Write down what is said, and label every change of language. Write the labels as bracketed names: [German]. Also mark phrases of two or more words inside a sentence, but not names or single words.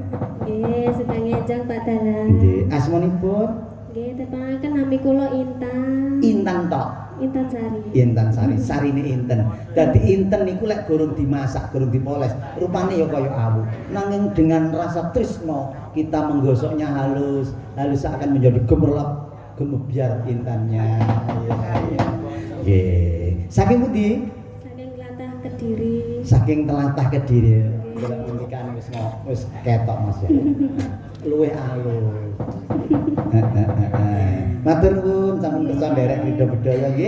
[Javanese] Nggih, sedang enjang Pak Dalan. Nggih, asmanipun Nggih, tepangaken nami kula Intan. Intan tok. Intan Sari. Intan Sari, sarine Inten. Dadi Inten niku lek gorong dimasak, gorong dipoles, rupane ya kaya awu. [Indonesian] Nanging dengan rasa tresno kita menggosoknya halus, halus akan menjadi gemerlap, gemebiar intannya. [Javanese] Ya. Nggih. Saking pundi? Saking Tlatah Kediri. Saking Tlatah Kediri. Golek ngendikan wis ketok Mas ya. Luwih alus. Matur nuwun sampun kersa nderek Ridho Bedaya nggih.